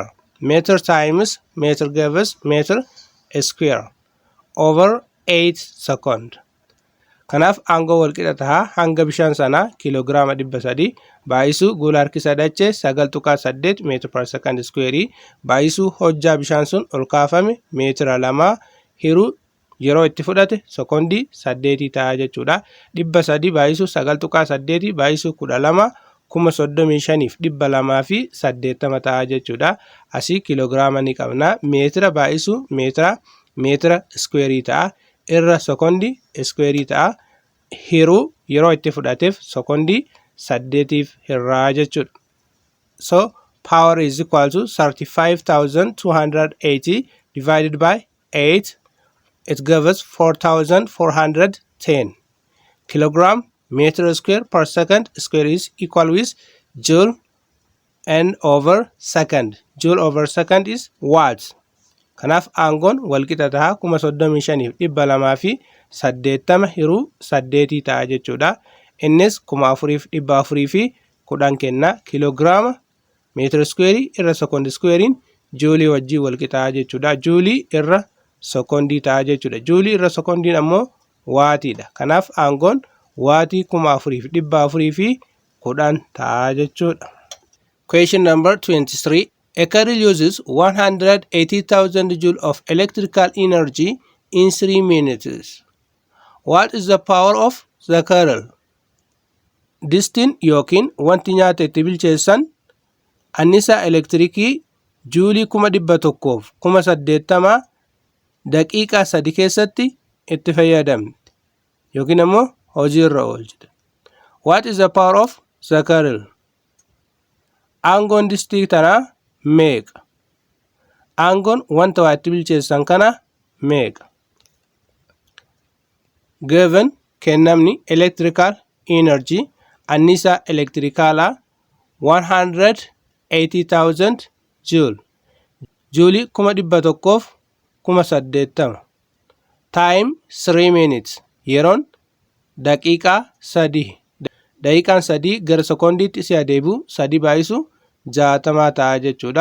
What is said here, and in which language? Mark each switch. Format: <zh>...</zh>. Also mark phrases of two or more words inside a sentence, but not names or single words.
<en>Meter times meter gave us meter square over 8 second.</en> <om>Kanaaf aangoo walqixa tahaa hanga bishaan sanaa kiiloogiraama 300 baay'isuu gola harkisa dachee 9.8</om> <en>meter per second square</en> <om>baay'isuu hojjaa bishaan sun ol kaafame meetira 2 hiruu yeroo itti fudhate sekondii 8 ta'a jechuudha. 300 baay'isuu 9.8 baay'isuu 12 35,280 ta'a jechuudha. Asii kiiloogiraama ni qabna. Meetira baay'isuu meetira square ta'a. Irra sekondii square ta'a. Hiruu yeroo itti fudhateef sekondii 8 hirraa jechuudha.</om> <en>So power is equal to 35,280 divided by 8. It gives us 4,410 kilogram meter square per second square is equal with joule and over second. Joule over second is watts.</en> <om>Kanaaf aangoon walqixa tahaa 35,280 hiruu 8 ta'a jechuudha. Innis 4,410 kenna. Kiiloogiraama meetira square irra sekondi squarein joolii wajjii walqixa jechuudha. Joolii irra sekondii ta'a jechuudha. Joolii irra sekondiin ammoo waatiidha. Kanaaf aangoon waatii 4,410 ta'a jechuudha.</om> <en>Question number 23. A kettle uses 180,000 joule of electrical energy in 3 minutes. What is the power of the kettle?</en> <om>Distiin yookiin wanti nyaata itti bilcheessan annisaa elektirikii juulii 1,180 daqiiqaa 3 keessatti itti fayyadamti yookiin ammoo hojii irra oolchite.</om> <en>What is the power of the kettle?</en> <om>Aangoon distii tanaa meeqa? Aangoon wanta waa itti bilcheessan kana meeqa?</om> <en>Given kennamni electrical energy</en> <om>annisaa elektirikaalaa</om> <en>180,000 joule.</en> <om>Joolii 1,180.</om> <en>Time 3 minutes.</en> <om>Yeroon daqiiqaa 3. Daqiiqaan 3 gara sekondiitti si adeemu 3 baay'isu 60 ta'a jechuudha.</om>